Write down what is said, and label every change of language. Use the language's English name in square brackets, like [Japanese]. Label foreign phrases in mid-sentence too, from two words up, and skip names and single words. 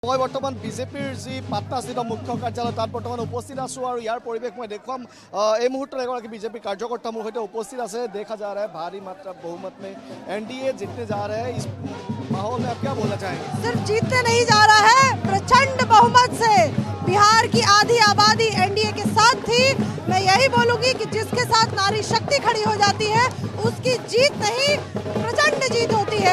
[Assamese] মই বৰ্তমান বিজেপিৰ যি পাটনাস্থিত মুখ্য কাৰ্যালয় তাত বৰ্তমান উপস্থিত আছোঁ আৰু ইয়াৰ পৰিৱেশ মই দেখুৱাম। এই মুহূৰ্তত এগৰাকী বিজেপি কাৰ্যকৰ্তা মোৰ সৈতে উপস্থিত আছে। [Hindi] देखा जा रहा है भारी मात्रा बहुमत में एनडीए जीतने जा रहा है। इस माहौल में आप क्या बोलना चाहेंगे? सिर्फ जीतने नहीं जा रहा है, प्रचंड बहुमत से बिहार की आधी आबादी एनडीए के साथ थी। मैं यही बोलूंगी कि जिसके साथ नारी शक्ति खड़ी हो जाती है उसकी जीत नहीं, प्रचंड जीत होती है।